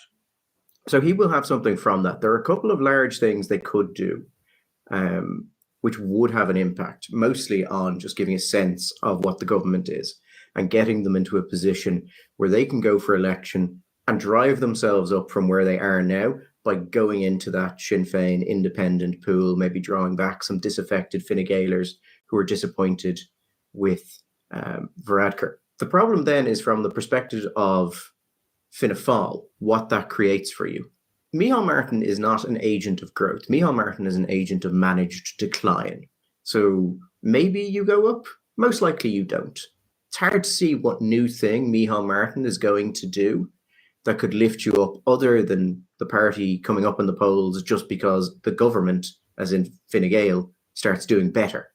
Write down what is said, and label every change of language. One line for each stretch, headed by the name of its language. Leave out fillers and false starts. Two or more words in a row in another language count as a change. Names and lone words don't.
English: So he will have something from that. There are a couple of large things they could do, which would have an impact, mostly on just giving a sense of what the government is and getting them into a position where they can go for election and drive themselves up from where they are now by going into that Sinn Féin independent pool, maybe drawing back some disaffected Fine Gaelers who are disappointed with Varadkar. The problem then is from the perspective of Fianna Fáil, what that creates for you. Micheál Martin is not an agent of growth. Micheál Martin is an agent of managed decline. So maybe you go up, most likely you don't. It's hard to see what new thing Micheál Martin is going to do that could lift you up other than the party coming up in the polls just because the government, as in Fine Gael, starts doing better.